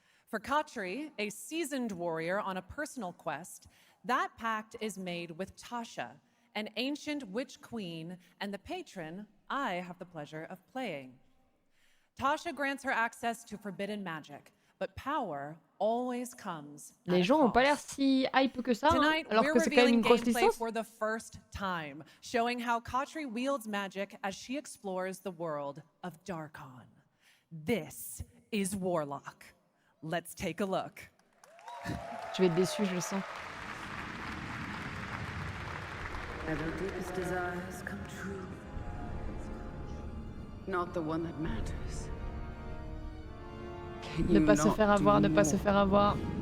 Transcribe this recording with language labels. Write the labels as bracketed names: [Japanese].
[English] For Katri, a seasoned warrior on a personal quest, that pact is made with Tasha, an ancient witch queen and the patron I have the pleasure of playing. Tasha grants her access to forbidden magic, but power always comes. [French] Les gens ont pas l'air si hype que ça, hein, alors que c'est quand même une grosse licence. [English] For the first time, showing how Katri wields magic as she explores the world of Darkon. This is Warlock. Let's take a look. [French] Je vais être déçue, je le sens. [English] Ever deepest desires come true. Not the one that matters. [French] Ne pas se faire avoir, ne pas se faire avoir.